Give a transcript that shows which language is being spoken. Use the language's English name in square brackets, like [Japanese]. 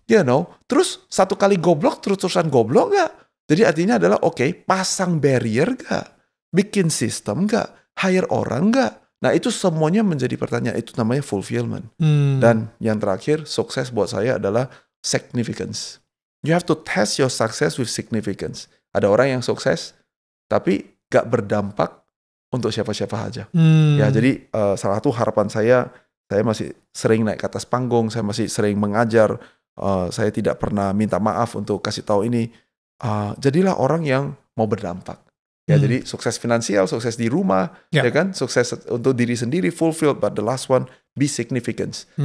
[English] You know, [Indonesian] terus satu kali goblok, terus-terusan goblok gak? Jadi artinya adalah, okay, pasang barrier gak? Bikin sistem gak? Hire orang gak? Nah, itu semuanya menjadi pertanyaan. Itu namanya fulfillment. Dan yang terakhir, sukses buat saya adalah significance. [English] You have to test your success with significance. [Indonesian] Ada orang yang sukses, tapi gak berdampak untuk siapa-siapa aja. Ya, jadi salah satu harapan saya masih sering naik ke atas panggung, saya masih sering mengajar, saya tidak pernah minta maaf untuk kasih tahu ini. Jadilah orang yang mau berdampak. Ya, jadi sukses finansial, sukses di rumah, ya kan, sukses untuk diri sendiri, fulfilled, [English] but the last one, be significance.